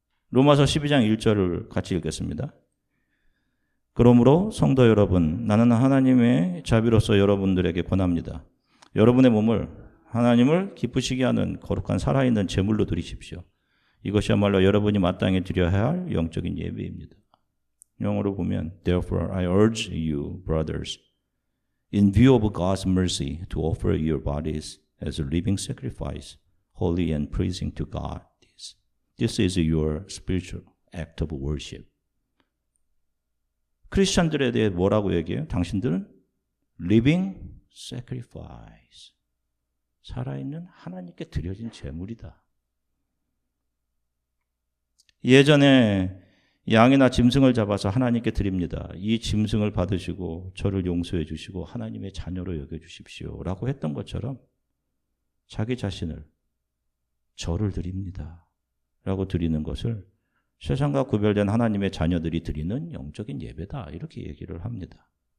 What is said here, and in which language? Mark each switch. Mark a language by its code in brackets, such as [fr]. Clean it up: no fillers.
[ko] 로마서 12장 1절을 같이 읽겠습니다. 그러므로 성도 여러분, 나는 하나님의 자비로서 여러분들에게 권합니다. 여러분의 몸을 하나님을 기쁘시게 하는 거룩한 살아있는 제물로 드리십시오. 이것이야말로 여러분이 마땅히 드려야 할 영적인 예배입니다. 영어로 보면 [en] Therefore I urge you, brothers, in view of God's mercy, to offer your bodies as a living sacrifice, holy and pleasing to God. This is your spiritual act of worship. [ko] 크리스천들에 대해 뭐라고 얘기해요? 당신들은 [en] living sacrifice. [ko] 살아있는 하나님께 드려진 제물이다. 예전에 양이나 짐승을 잡아서 하나님께 드립니다. 이 짐승을 받으시고 저를 용서해 주시고 하나님의 자녀로 여겨주십시오 라고 했던 것처럼 자기 자신을 저를 드립니다 라고 드리는 것을 세상과 구별된 하나님의 자녀들이 드리는 영적인 예배다 이렇게 얘기를 합니다.